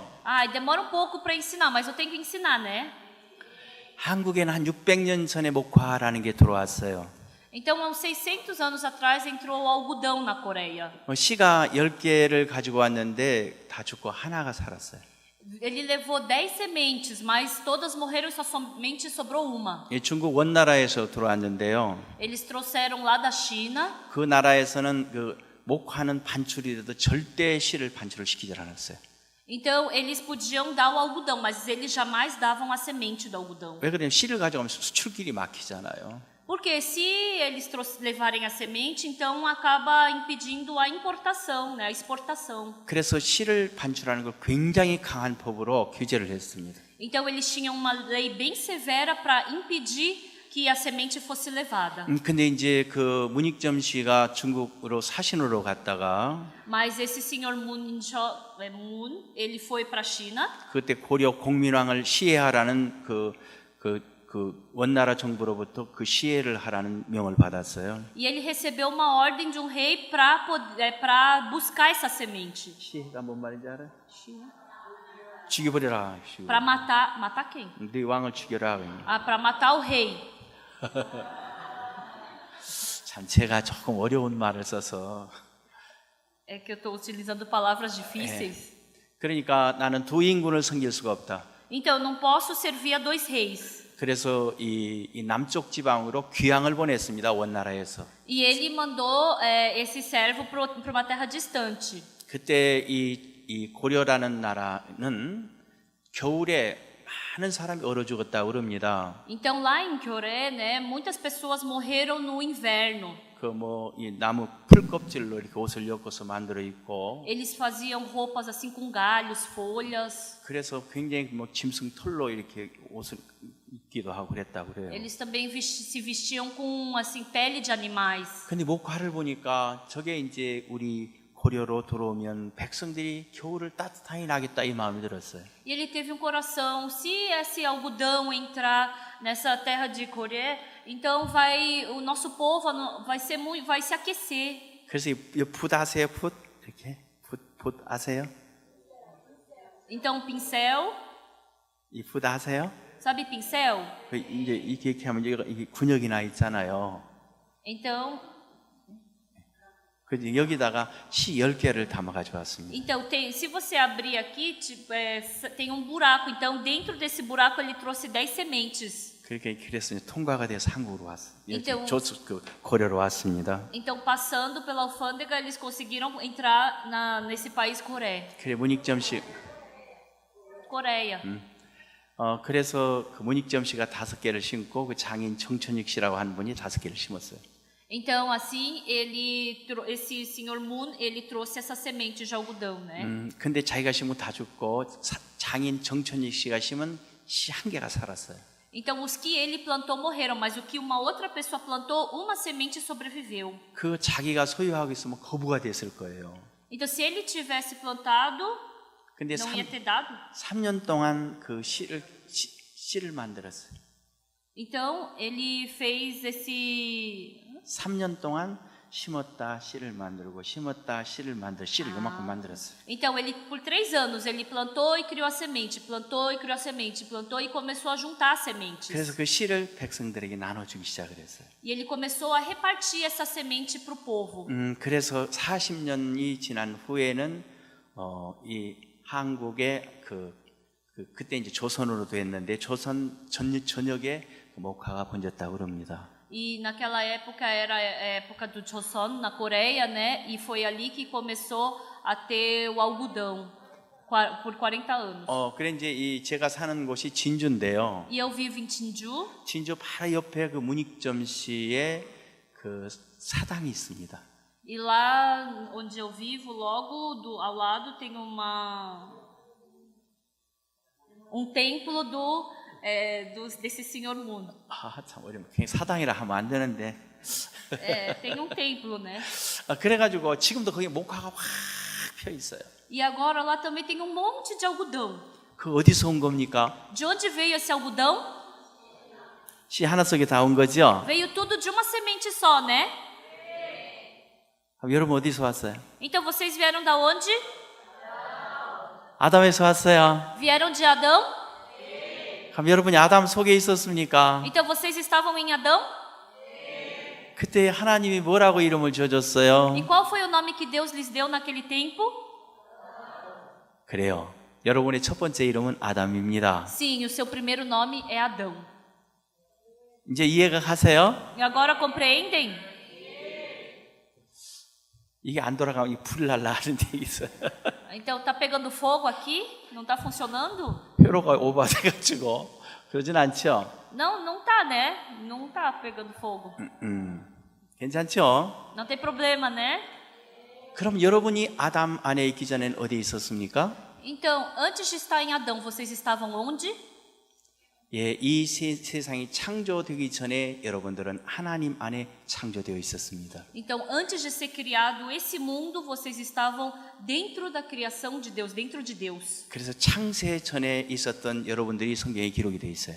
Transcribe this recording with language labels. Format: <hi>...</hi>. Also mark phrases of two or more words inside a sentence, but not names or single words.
<pt>Ah, demora um pouco para ensinar, mas eu tenho que ensinar, né?</pt> <ko>한국에는 한 600년 전에 목화라는 게 들어왔어요.</ko> <pt>Então, há uns 600 anos atrás, entrou o algodão na Coreia.</pt> <ko>씨가 10개를 가지고 왔는데 다 죽고 하나가 살았어요.</ko> <pt>Ele levou 10 sementes, mas todas morreram e só somente sobrou uma.</pt> <ko>예, 중국 원나라에서 들어왔는데요.</ko> <pt>Eles trouxeram lá da China.</pt> <ko>그 나라에서는 그 목화는 반출이 돼도 절대 씨를 반출을 시키지 않았어요.</ko> <pt>Então, eles podiam dar o algodão, mas eles jamais davam a semente do algodão.</pt> <ko>왜 그러냐면 씨를 가져가면 수출길이 막히잖아요.</ko> <pt>Porque se eles levarem a semente, então acaba impedindo a importação, né, a exportação.</pt> <ko>그래서 씨를 반출하는 걸 굉장히 강한 법으로 규제를 했습니다.</ko> <pt>Então, eles tinham uma lei bem severa para impedir que a semente fosse levada.</pt> <ko>근데 이제 그 문익점 씨가 중국으로 사신으로 갔다가</ko> <pt>Mas esse senhor Moon, ele foi para a China.</pt> <ko>그때 고려 공민왕을 시해하라는 그 원나라 정부로부터 그 시해를 하라는 명을 받았어요.</ko> <pt>E ele recebeu uma ordem de um rei para buscar essa semente.</pt> <ko>시해가 뭔 말인지 알아? 죽여버려라.</ko> <pt>Para matar quem?</pt> <ko>네 왕을 죽여라.</ko> <pt>Ah, para matar o rei.</pt> <ko>참 제가 조금 어려운 말을 써서</ko> <pt>É que eu estou utilizando palavras difíceis.</pt> <ko>그러니까 나는 두 인군을 섬길 수가 없다.</ko> <pt>Então, eu não posso servir a dois reis.</pt> <ko>그래서 이 남쪽 지방으로 귀향을 보냈습니다. 원나라에서.</ko> <pt>E ele mandou esse servo para uma terra distante.</pt> <ko>그때 이 고려라는 나라는 겨울에 많은 사람이 얼어 죽었다 그럽니다.</ko> <pt>Então, lá em Coreia, né, muitas pessoas morreram no inverno.</pt> <ko>그 뭐 이 나무 풀껍질로 이렇게 옷을 엮어서 만들어 입고.</ko> <pt>Eles faziam roupas assim com galhos, folhas.</pt> <ko>그래서 굉장히 뭐 짐승 털로 이렇게 옷을 입기도 하고 그랬다고 그래요.</ko> <pt>Eles também se vestiam com assim pele de animais.</pt> <ko>근데 목화를 보니까 저게 이제 우리 고려로 들어오면 백성들이 겨울을 따뜻하게 나겠다 이 마음이 들었어요.</ko> <pt>E ele teve um coração, se esse algodão entrar nessa terra de Coreia, então o nosso povo vai se aquecer.</pt> <ko>그래서 풋 아세요? 풋 이렇게 풋 아세요?</ko> <pt>Então pincel,</pt> <ko>이 풋 아세요?</ko> <pt>sabe pincel?</pt> <ko>이제 이렇게 하면 이게 군역이 나 있잖아요.</ko> <pt>Então</pt> <ko>그래서 여기다가 씨 10개를 담아 가져왔습니다.</ko> <pt>Então, se você abrir aqui, tem um buraco. Então, dentro desse buraco, ele trouxe 10 sementes.</pt> <ko>그래서 통과가 돼서 한국으로 왔어요.</ko> <pt>Então,</pt> <ko>고려로 왔습니다.</ko> <pt>Então, passando pela alfândega, eles conseguiram entrar nesse país Coreia.</pt> <ko>그래 문익점 씨. Coreia.</ko> <pt>그래서 그 문익점 씨가 5개를 심고 그 장인 정천익 씨라고 하는 분이 5개를 심었어요. Então, assim, esse senhor Moon, ele trouxe essa semente de algodão, né?</pt> <ko>근데 자기가 심은 다 죽고 장인 정천익 씨가 심은 씨 1개가 살았어요.</ko> <pt>Então, os que ele plantou morreram, mas o que uma outra pessoa plantou, uma semente sobreviveu.</pt> <ko>그 자기가 소유하고 있으면 거부가 됐을 거예요.</ko> <pt>Então, se ele tivesse plantado,</pt> <ko>근데</ko> <pt>não ia ter dado.</pt> <ko>3년 동안 그 씨를 만들었어요.</ko> <pt>Então, ele fez esse</pt> <ko>3년 동안 심었다 씨를 만들고 심었다 씨를 씨를 요만큼 만들었어요.</ko> <pt>Então, por 3 anos, ele plantou e criou a semente, plantou e criou a semente, plantou e começou a juntar as sementes.</pt> <ko>그래서 그 씨를 백성들에게 나눠주기 시작을 했어요.</ko> <pt>E ele começou a repartir essa semente para o povo.</pt> <ko>그래서 40년이 지난 후에는 이 한국의 그때 이제 조선으로 됐는데 조선 전역에 목화가 번졌다고 그럽니다.</ko> <pt>E naquela época era a época do Joseon na Coreia, né? E foi ali que começou a ter o algodão. por 40 anos.</pt> <ko>그래 이제 제가 사는 곳이 진주인데요.</ko> <pt>E eu vivo em Tinju.</pt> <ko>진주 바로 옆에 그 문익점시에 그 사당이 있습니다.</ko> <pt>E lá onde eu vivo, logo ao lado, tem um templo desse senhor Mundo.</pt> <ko>참 어려워. 그냥 사당이라 하면 안 되는데.</ko> <pt>Tem um templo, né?</pt> <ko>그래가지고 지금도 거기 목화가 확 펴 있어요.</ko> <pt>E agora lá também tem um monte de algodão.</pt> <ko>그 어디서 온 겁니까?</ko> <pt>De onde veio esse algodão?</pt> <ko>씨 하나 속에 다 온 거죠?</ko> <pt>Veio tudo de uma semente só, né?</pt> <ko>그럼 여러분 어디서 왔어요?</ko> <pt>Então vocês vieram da onde?</pt> <ko>아담에서 왔어요.</ko> <pt>Vieram de Adão?</pt> <ko>그럼 여러분이 아담 속에 있었습니까?</ko> <pt>Então vocês estavam em Adão?</pt> <ko>그때 하나님이 뭐라고 이름을 지어줬어요?</ko> <pt>E qual foi o nome que Deus lhes deu naquele tempo?</pt> <ko>그래요. 여러분의 첫 번째 이름은 아담입니다.</ko> <pt>Sim, o seu primeiro nome é Adão.</pt> <ko>이제 이해가 가세요?</ko> <pt>E agora compreendem?</pt> <ko>이게 안 돌아가면 이 불 날라 하는 데 있어요.</ko> <pt>Então tá pegando fogo aqui? Não tá funcionando?</pt> <ko>회로가 오버돼가지고 그러진 않죠?</ko> <pt>Não, não tá, né? Não tá pegando fogo.</pt> <ko>괜찮죠?</ko> <pt>Não tem problema, né?</pt> <ko>그럼 여러분이 아담 안에 있기 전엔 어디에 있었습니까?</ko> <pt>Então, antes de estar em Adão, vocês estavam onde?</pt> <ko>이 세상이 창조되기 전에 여러분들은 하나님 안에 창조되어 있었습니다.</ko> <pt>Então, antes de ser criado esse mundo, vocês estavam dentro da criação de Deus, dentro de Deus.</pt> <ko>그래서 창세 전에 있었던 여러분들이 성경에 기록이 되어 있어요.</ko>